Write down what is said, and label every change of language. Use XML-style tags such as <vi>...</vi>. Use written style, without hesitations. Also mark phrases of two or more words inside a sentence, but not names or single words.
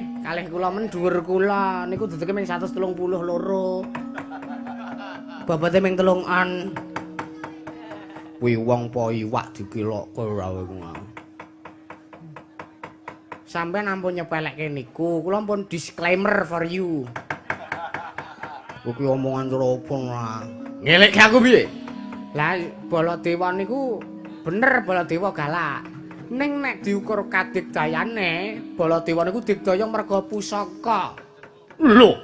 <jv>Kalih kula men dhuwur kula niku dedeke mung 132. Bobote mung 3-an. Kuwi wong po iwak dikilokke ora ngono. Sampeyan ampun nyepelekke niku, kula ampun</jv> <en>disclaimer for you.</en> <jv>Kuwi omongan karo opo lah. Ngelekke aku piye? Lah Baladewa niku bener Baladewa galak. Ning nek diukur kadigdayane, Baladewa niku digdaya merga pusaka. Lho.</jv>